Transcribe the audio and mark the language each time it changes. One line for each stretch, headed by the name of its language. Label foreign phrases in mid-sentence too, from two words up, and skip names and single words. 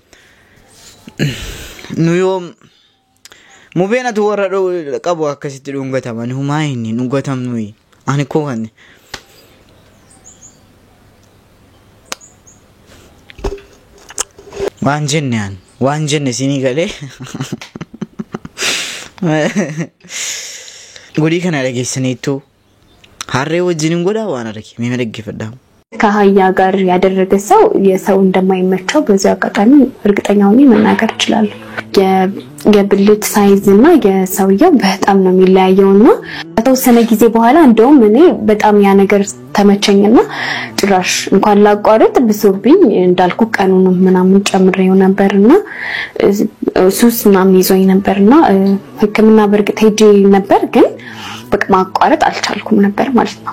Oromo: nu yoo mubeen atu warra qabu akkasitti dhuggataman humaa inni dhuggatamnu ani koo kanne waan jenne sinii galee godii kana dhageessaniitu harree wajjin godhaa waan arge mee dhaggeeffadhaa.
Amharic: ከአህያ ጋር ያደረገ ሰው የሰው እንደማይመቸው በዚህ አጋጣሚ እርግጠኛ ሆኜ መናገር እችላለሁ። የብልት ሳይዝ እና የሰውየው በጣም ነው የሚለያየውና ከተወሰነ ጊዜ በኋላ እንደውም እኔ በጣም ያ ነገር ተመቸኝና ጭራሽ እንኳን ላቋረጥ ብሶብኝ እንዳልኩ ቀኑን ምናምን ጨምሬው ነበርና ሱስ ምናምን ይዞኝ ነበርና ሕክምና በርግጥ ሄጄ ነበር ግን በቃ ማቋረጥ አልቻልኩም ነበር ማለት ነው።